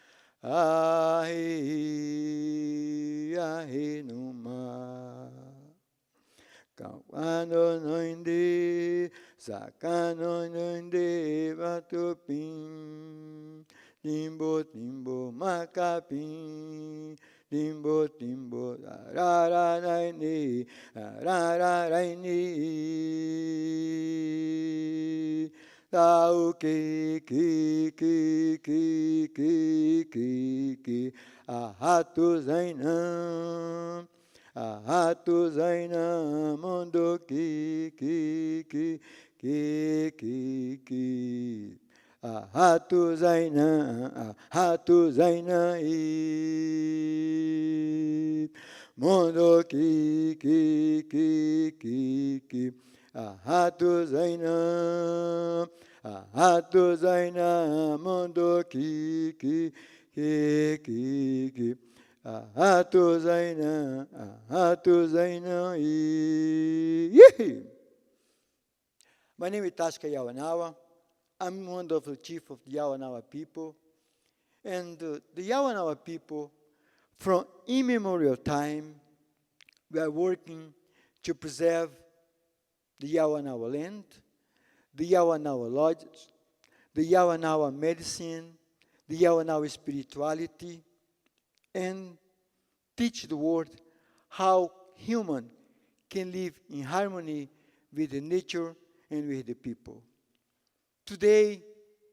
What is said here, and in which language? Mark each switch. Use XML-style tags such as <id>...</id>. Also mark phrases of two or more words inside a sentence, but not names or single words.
<ywn>Ahe Ahe Numa Kawano noinde, sakano noinde, batupin, timbo timbo makapin, timbo timbo, rararaini, rararaini, tau ki, ahatu zainam. Ahatu zaina mondo ki ahatu zaina I mondo ki ahatu zaina mondo ki ahatu zaina</ywn> <en>My name is Tashka Yawanawá. I'm one of the chief of the Yawanawá people. And the Yawanawá people, from immemorial time, we are working to preserve the Yawanawá land, the Yawanawá lodges, the Yawanawá medicine, the Yawanawá spirituality, and teach the world how human can live in harmony with the nature and with the people.</en>